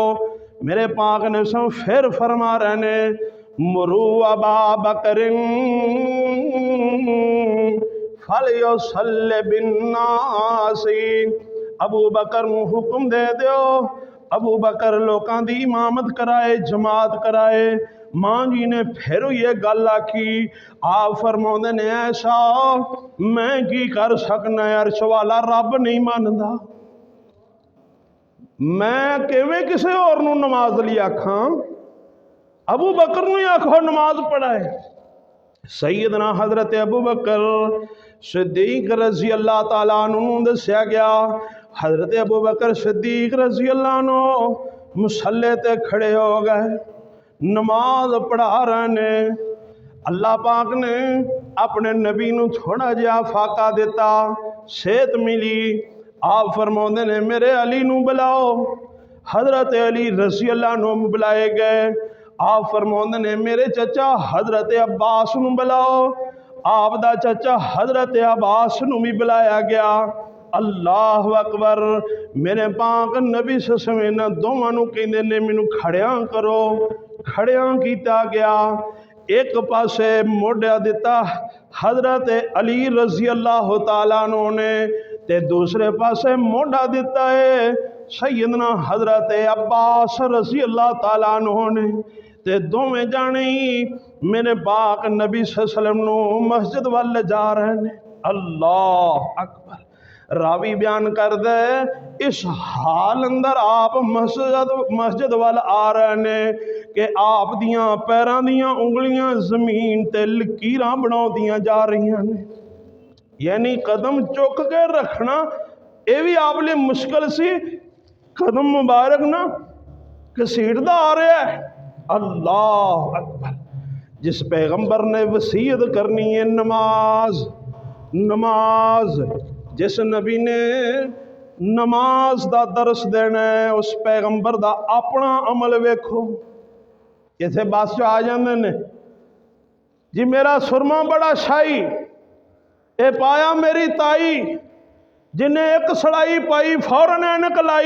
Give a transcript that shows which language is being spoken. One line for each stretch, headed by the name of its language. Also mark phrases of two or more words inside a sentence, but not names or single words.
Punjabi: میرے پاک نے پھر فرما رہے نے
Arabic: مروا أبا بكر فليصل بالناس,
Punjabi: ابو بکر نوں حکم دے دیو ابو بکر لوکاں دی امامت کرائے، جماعت کرائے. ماں جی نے پھر یہ گل آکھی. آپ فرماؤندے نے ایسا میں کی کر سکنا، عرش والا رب نہیں مندا، میں کویں کسے ہور نوں نماز لئی آکھاں. ابو بکر نوں ہی آکھو نماز پڑھائے. سیدنا حضرت ابو بکر صدیق
Arabic: رضي الله تعالى عنه
Punjabi: دسیا گیا. حضرت ابو بکر صدیق
Arabic: رضي الله عنه
Punjabi: مصلے تے کھڑے ہو گئے، نماز پڑھا رہے نے. اللہ پاک نے اپنے نبی نوں تھوڑا جیہا فاقہ دتا، صحت ملی. آپ فرماؤندے نے میرے علی نوں بلاؤ۔ حضرت علی
Arabic: رضي الله عنه
Punjabi: بلائے گئے. آپ فرماؤندے نے میرے چاچا حضرت عباس نوں بلاؤ. آپ دا چاچا حضرت عباس نوں بھی بلایا گیا.
Arabic: الله أكبر.
Punjabi: میرے پاک نبی سسمیں نا دوواں نوں کہندے نے مینوں کھڑیاں کرو، کھڑیاں کیتا گیا. اک پاسے موڈھا دتا حضرت علی
Arabic: رضي الله تعالى عنه
Punjabi: نے، تے دوجے پاسے موڈھا دتا ہے سیدنا حضرت عباس
Arabic: رضي الله تعالى عنه
Punjabi: نے. تے دوویں جنے ہی میرے پاک نبی
Arabic: صلى الله عليه وسلم
Punjabi: مسجد وال جا رہے ہیں.
Arabic: الله أكبر.
Punjabi: راوی بیان کر دے اس حال اندر آپ مسجد وال آ رہے نے کہ آپ دیاں پیراں دیاں انگلیاں زمین تے لکیراں بناؤندیاں جا رہیاں نے، یعنی قدم چک کے رکھنا یہ بھی آپ لئی مشکل سی. قدم مبارک نا گھسیٹدا آ رہا ہے.
Arabic: الله أكبر.
Punjabi: جس پیغمبر نے وصیت کرنی ہے نماز، نماز، جس نبی نے نماز دا درس دینا ہے، اس پیغمبر دا اپنا عمل ویکھو. ایتھے بس چ آ جاندے نے جی میرا سرمہ بڑا شاہی، یہ پایا میری تائی، جنہاں اک سلائی پائی فوراً عینک لائی.